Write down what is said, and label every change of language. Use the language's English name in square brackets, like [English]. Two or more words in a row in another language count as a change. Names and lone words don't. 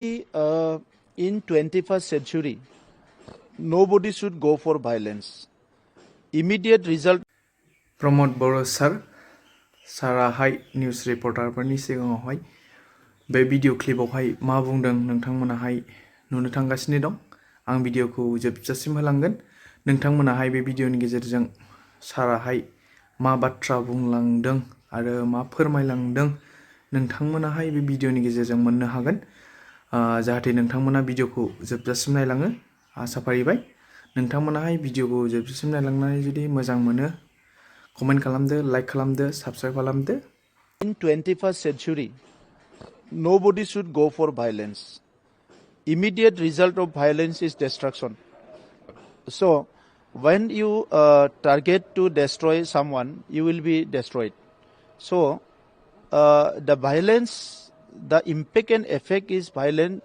[English] In 21st century, nobody should go for violence. Immediate result. Promote Boro sir, [Bodo] Sarahai [English] news reporter [Bodo] फोरनि सिगाङावहाय बे भिडिअ क्लिपावहाय मा बुंदों नोंथांमोनाहाय नुनो थांगासिनो दं। आं भिडिअखौ जोबजासिम होलांगोन। नोंथांमोनाहाय बे भिडिअनि गेजेरजों साराहाय मा बाथ्रा बुंलांदों आरो मा फोरमायलांदों नोंथांमोनाहाय बे भिडिअनि गेजेरजों मोननो हागोन। जाहाथे नोंथांमोना भिडिअखौ जोबजासिम नायलाङो आसा फारिबाय। नोंथांमोनाहाय भिडिअखौ जोबजासिम नायलांनानै जुदि मोजां मोनो कमेन्ट खालामदो, लाइक खालामदो, साबस्क्राइब खालामदो। [English] In 21st century, nobody should go for violence. Immediate result of violence is destruction. So, when you target to destroy someone, you will be destroyed. So, the violence, the impact and effect is violent.